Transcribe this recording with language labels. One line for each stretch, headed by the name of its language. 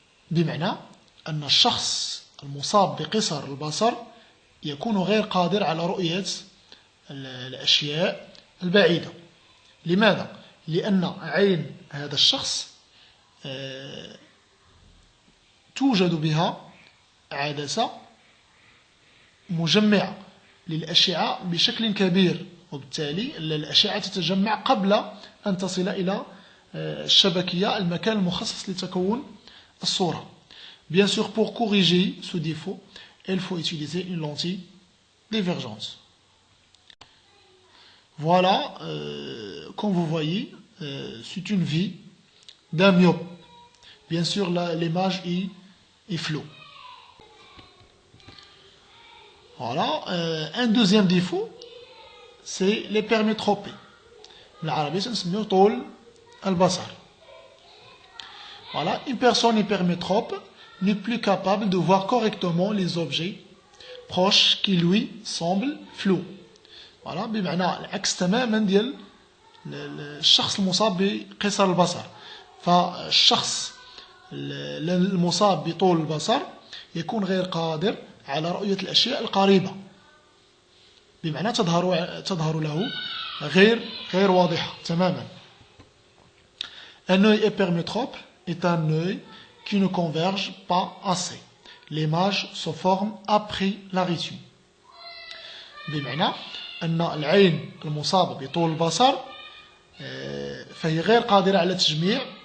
Arabic: بمعنى أن الشخص المصاب بقصر البصر يكون غير قادر على رؤية الأشياء البعيدة. لماذا؟ لأن عين هذا الشخص توجد بها عدسة مجمعة للأشعة بشكل كبير، وبالتالي الأشعة تتجمع قبل أن تصل إلى الشبكية المكان المخصص لتكون الصورة.
French: Bien sûr, pour corriger ce défaut, il faut utiliser une lentille divergente. Voilà, comme vous voyez, c'est une vie d'un myope. Bien sûr, l'image est floue. Voilà, un deuxième défaut, c'est l'hypermétropie.
Arabic: بالعربية تنسميو طول البصر.
French: Voilà, une personne hypermétrope n'est plus capable de voir correctement les objets proches qui lui semblent flous.
Arabic: Voilà, بمعنى العكس تماما ديال الشخص المصاب بقصر البصر. فالشخص المصاب بطول البصر يكون غير قادر على رؤية الأشياء القريبة، بمعنى تظهر له غير واضحة تماما.
French: Un œil hypermétrope est un œil qui ne converge pas assez. L'image se forme après la rétine.
Arabic: بمعنى أن العين المصابة بطول البصر فهي غير قادرة على تجميع